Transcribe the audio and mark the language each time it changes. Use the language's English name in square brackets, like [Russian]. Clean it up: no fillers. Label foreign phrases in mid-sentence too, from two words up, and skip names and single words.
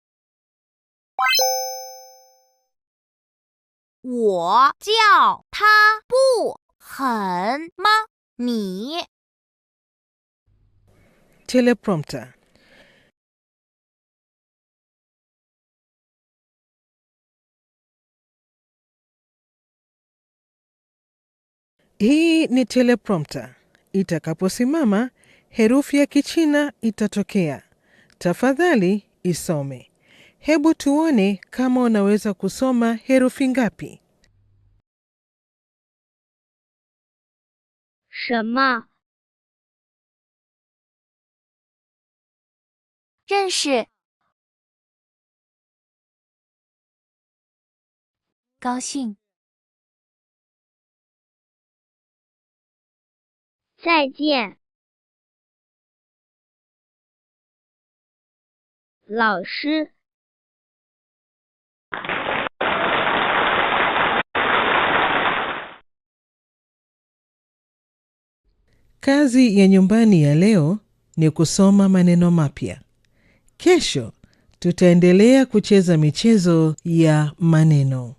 [Chinese] 我叫他不狠吗？你。 [Swahili] Teleprompter. Hii ni teleprompter. Itakaposimama, herufi ya Kichina itatokea. Tafadhali isome. Hebu tuone kama unaweza kusoma herufi ngapi. [Chinese] 什么？认识。高兴。再见。老师。 [Swahili] Kazi ya nyumbani ya leo ni kusoma maneno mapya. Kesho tutaendelea kucheza michezo ya maneno.